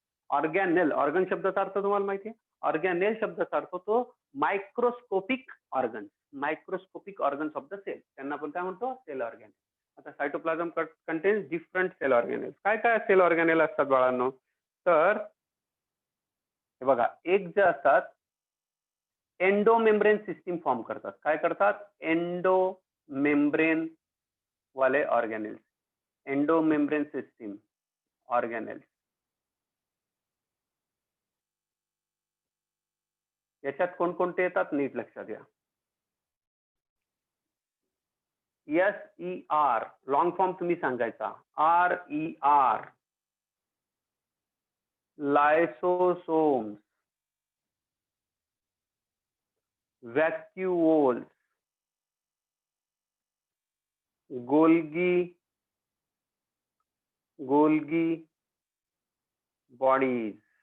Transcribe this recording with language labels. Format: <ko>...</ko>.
<mr>ऑर्गॅनेल, organ शब्दाचा अर्थ तुम्हाला माहिती आहे. ऑर्गॅनेल शब्दाचा अर्थ होतो</mr> <en>Microscopic organs of the cell.</en> <mr>त्यांना आपण काय म्हणतो? सेल ऑर्गॅनेल. आता</mr> <en>सायटोप्लाझम contains different cell organelle.</en> <mr>काय सेल ऑर्गॅनेल असतात बाळांनो? तर हे बघा, एक जे असतात एंडोमेम्ब्रेन सिस्टीम फॉर्म करतात. काय करतात? एंडोमेम्ब्रेन वाले ऑर्गॅनेल्स. Endomembrane system ऑर्गॅनेल्स. याच्यात कोणकोणते येतात नीट लक्षात घ्या. SER लॉंग फॉर्म तुम्ही सांगायचा. RER लायसोसोम्स, वॅक्युओल्स, Golgi bodies.</mr>